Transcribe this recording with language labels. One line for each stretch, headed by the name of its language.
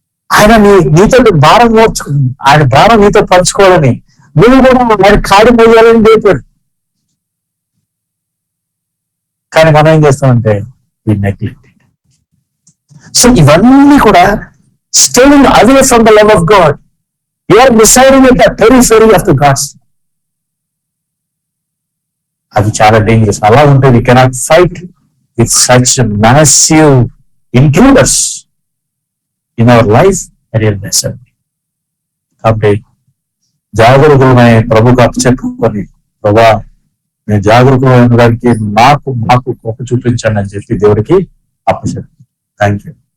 Telugu: ఆయన నీతో భారం మోర్చుకుంది, ఆయన భారం నీతో పంచుకోవాలని, నువ్వు కూడా ఆయన కాడి మోయాలని లేపాడు. కానీ మనం ఏం చేస్తామంటే
English: Neglected. So ఇవన్నీ కూడా staying away from the love of God. You are residing at the periphery of the gods.
Telugu: అది చాలా డేంజరస్. అలా ఉంటే
English: we cannot fight with such massive intruders in our life. Real lesson.
Telugu: కాబట్టి జాగరూకులమై ప్రభుకు అప్పచెప్పుకొని, ప్రభా నేను జాగరూకులైన దానికి నాకు కృప చూపించండి అని చెప్పి దేవుడికి అప్పచెప్పు.
English: Thank you.